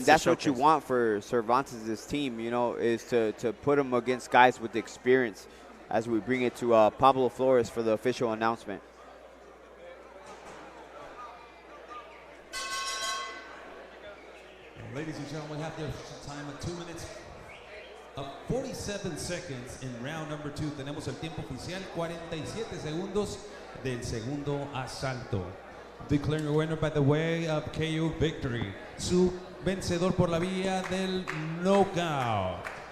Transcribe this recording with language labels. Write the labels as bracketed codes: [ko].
[en] And that's what you want for Cervantes' team, you know, is to put him against guys with experience as we bring it to Pablo Flores for the official announcement. Ladies and gentlemen, we have the time of 2 minutes of 47 seconds in round number 2. [es] Tenemos el tiempo oficial, 47 segundos del segundo asalto. [en] Declaring a winner by the way of KO victory. [es] Su vencedor por la vía del knockout.